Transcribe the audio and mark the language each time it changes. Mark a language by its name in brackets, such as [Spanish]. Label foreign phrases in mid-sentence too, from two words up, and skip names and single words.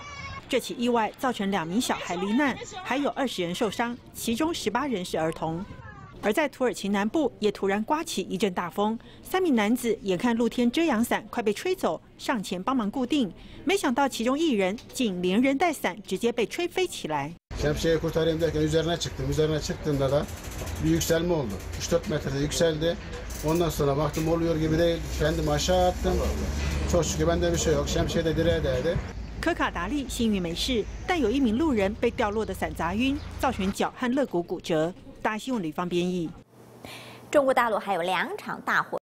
[Chinese] 这起意外造成2名小孩罹难，还有20人受伤，其中18人是儿童。而在土耳其南部也突然刮起一阵大风，3名男子眼看露天遮阳伞快被吹走，上前幫忙固定，没想到其中1人竟连人带伞直接被吹飞起来。 [Turkish] Şemsiyeyi kurtarayım derken üzerine çıktım. Üzerine çıktığımda da bir yükselme oldu. 3-4 metrede yükseldi. Ondan sonra baktım oluyor gibi değil. Kendimi aşağı attım. Çok şükür bende bir şey yok. Şemsiye de direğe değdi. [Chinese] 科卡达利幸运没事，但有1名路人被掉落的伞砸晕，造成脚和肋骨骨折。大新闻吕方编译。中国大陆还有2场大火